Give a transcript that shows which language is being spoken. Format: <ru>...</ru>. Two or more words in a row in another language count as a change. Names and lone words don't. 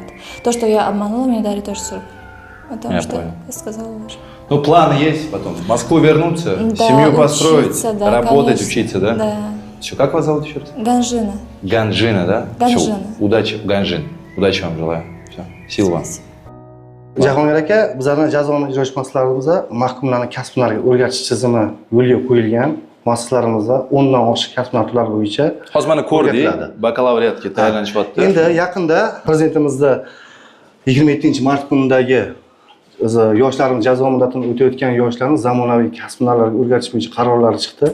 <ru>То, что я обманула, мне дали тоже срок. Потому Я что понял. я сказала уже. Ну, планы есть потом. В Москву вернуться, Да, семью построить, учиться, да, работать, конечно. учиться, да? Да. Все, как вас зовут еще раз? Ганжина. Ганжина, да? Ганжина. Всё, удачи, Ганжин. Удачи вам желаю. Все, сил вам.</ru> <uz>Jahongir aka, bizlarning jazoni ijro etuvchi muassasalarimizda mahkumlarni kasblarga o'rgatish tizimi yo'lga qo'yilgan. Muassasalarimizda 10 dan oshiq kasblar turlari bo'yicha Hozir mana ko'rdik, o'rgatiladi. bakalavriatga tayyorlanishyapti. Endi yaqinda prezidentimizda 27-mart kunidagi yoshlarimiz jazo muddatini o'tayotgan yoshlarni zamonaviy kasb-hunarlarga o'rgatish bo'yicha qarorlari chiqdi.</uz>